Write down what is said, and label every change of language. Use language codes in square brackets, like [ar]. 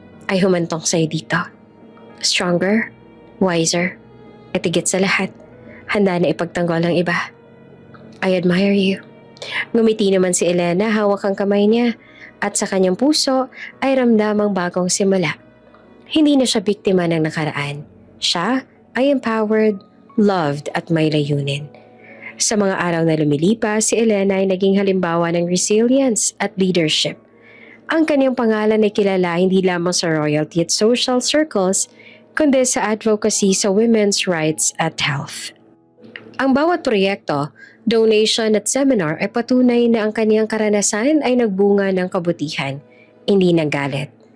[tl] Ay humantong sa'yo dito. [en] Stronger, wiser, [tl] at higit sa lahat, handa na ipagtanggol ang iba. [en] I admire you. [tl] Ngumiti naman si Elena, hawak ang kamay niya, at sa kanyang puso ay ramdamang bagong simula. Hindi na siya biktima ng nakaraan. Siya ay empowered, loved at may layunin. Sa mga araw na lumilipas, si Elena ay naging halimbawa ng resilience at leadership. Ang kanyang pangalan ay kilala hindi lamang sa royalty at social circles, kundi sa advocacy sa women's rights at health. Ang bawat proyekto, donation at seminar ay patunay na ang kanyang karanasan ay nagbunga ng kabutihan, hindi ng galit.